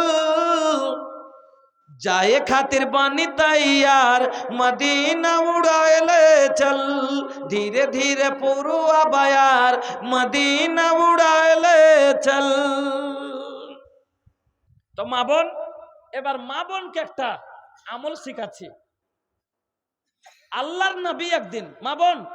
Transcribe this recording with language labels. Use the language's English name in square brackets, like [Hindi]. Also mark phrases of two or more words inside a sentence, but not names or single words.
[Bhojpuri] जाए खातिर बनी तैयार मदीना उड़ाएले चल धीरे धीरे पुरुआ बयार मदीना उड़ाएले चल। [Bangla] तो মা বোন এবার মা বোনকে একটা আমল শিখাচ্ছি। আল্লাহর নবী একদিন মা বোন